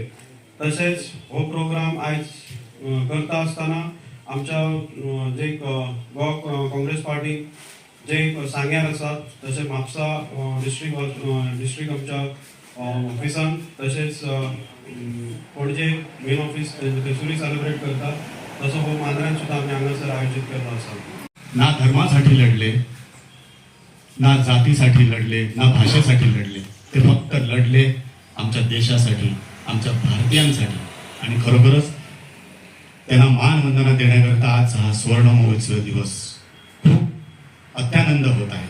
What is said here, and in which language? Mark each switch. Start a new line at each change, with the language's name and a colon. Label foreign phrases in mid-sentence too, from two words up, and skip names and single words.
Konkani: तशेंच हो प्रोग्राम आयज करता आसतना आमच्या जे गोवा काँग्रेस पार्टी जे सांग्यार आसात तशें म्हापसा डिस्ट्रिक्ट आमच्या ऑफिसान तशेंच पणजे मेन ऑफिस थंयसरूय सेलिब्रेट करता तसो हो मांद्र्यान सुद्दां आमी हांगासर आयोजीत केल्लो आसा.
Marathi: ना धर्मासाठी लढले, ना जातीसाठी लढले, ना भाषेसाठी लढले, ते फक्त लढले आमच्या देशासाठी, आमच्या भारतीयांसाठी. आणि खरोखरच त्यांना मानवंदना देण्याकरता आज हा सुवर्ण महोत्सव दिवस खूप अत्यानंद होत आहे.